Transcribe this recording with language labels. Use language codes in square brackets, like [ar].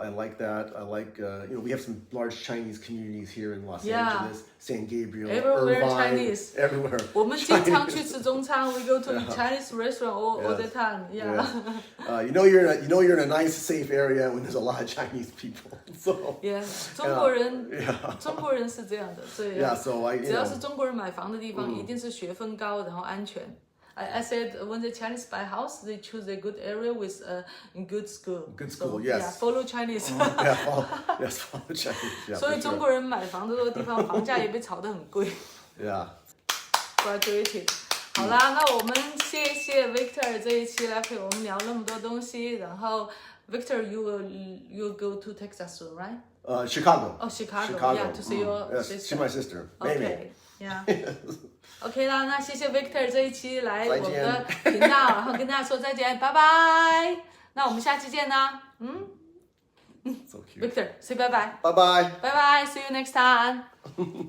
[en] I like that. I like, you know, we have some large Chinese communities here in Los Angeles, San Gabriel, everywhere Irvine, Chinese. Everywhere. [zh] 我们经常去吃中餐 [en] We go to Chinese restaurant all the time. You know you're in a nice, safe area when there's a lot of Chinese people. So. [zh] 中国人是这样的，所以 [en] so I, [zh] 只要是中国人买房的地方，一定是学分高，然后安全。 [en] I said when the Chinese buy house, they choose a good area with a good school. Good school, yes. Follow Chinese. follow Chinese. [zh] 所以中国人买房的这个地方，房价也被炒得很贵。 [en] Graduated. [zh] 好啦，那我们谢谢 Victor 这一期来陪我们聊那么多东西。 [en] 然后 Victor, you will go to Texas soon, right? Chicago. Oh, Chicago. Yeah, to see your sister. Yes, see my sister. Okay. Yeah. [zh] OK 啦，那谢谢 Victor 这一期来我们的频道，然后跟大家说再见，拜拜。那我们下期见啦。 [en] So cute. Victor, say bye bye. Bye bye. Bye bye. See you next time.